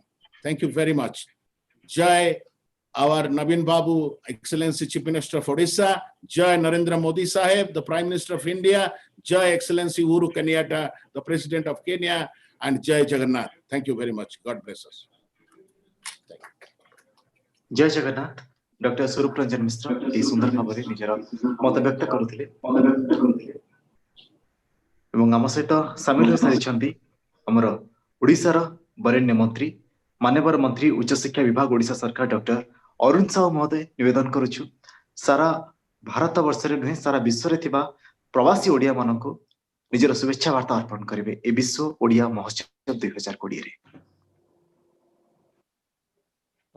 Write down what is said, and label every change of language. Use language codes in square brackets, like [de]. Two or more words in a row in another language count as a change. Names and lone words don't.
[en] Thank you very much. Jai our Naveen Babu, Excellency Chief Minister of Odisha. Jai Narendra Modi Sahib, the Prime Minister of India. Jai Excellency Uhuru Kenyatta, the President of Kenya. And Jai Jagannath. Thank you very much. God bless us. [or] ଜୟ ଜଗନ୍ନାଥ ଡକ୍ଟର ସ୍ୱରୂପ ରଞ୍ଜନ ମିଶ୍ର ଏ ସୁନ୍ଦର ଭାବରେ ନିଜର ମତ ବ୍ୟକ୍ତ କରୁଥିଲେ ଏବଂ ଆମ ସହିତ ସାମିଲ ହୋଇସାରିଛନ୍ତି ଆମର ଓଡ଼ିଶାର ବରେଣ୍ୟ ମନ୍ତ୍ରୀ ମାନ୍ୟବର ମନ୍ତ୍ରୀ ଉଚ୍ଚ ଶିକ୍ଷା ବିଭାଗ ଓଡ଼ିଶା ସରକାର ଡକ୍ଟର ଅରୁଣ ସାହୁ ମହୋଦୟ ନିବେଦନ କରୁଛି ସାରା ଭାରତ ବର୍ଷ ରେ ନୁହେଁ ସାରା ବିଶ୍ୱ ରେ ଥିବା ପ୍ରବାସୀ ଓଡ଼ିଆ ମାନଙ୍କୁ ନିଜର ଶୁଭେଚ୍ଛା ବାର୍ତ୍ତା ଅର୍ପଣ କରିବେ ଏ ବିଶ୍ୱ ଓଡ଼ିଆ ମହୋତ୍ସବ 2020 ରେ।